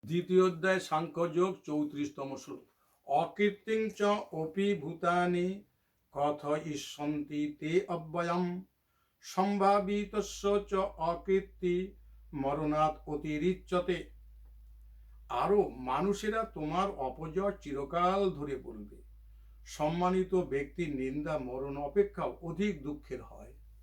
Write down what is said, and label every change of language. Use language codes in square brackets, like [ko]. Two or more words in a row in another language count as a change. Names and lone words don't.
[bn] দ্বিতীয় অধ্যায় সাংখ্যযোগ 34তম শ্লোক। [sa] অকীর্তিং চ অপি ভূতানি কথয়িষ্যন্তি তে অব্যয়ম সম্ভাবিতস্য চ অকীর্তি মরণাৎ অতিরিচ্যতে। [bn] আরও মানুষেরা তোমার অপজয় চিরকাল ধরে বলবে। সম্মানিত ব্যক্তির নিন্দা মরণ অপেক্ষাও অধিক দুঃখের হয়।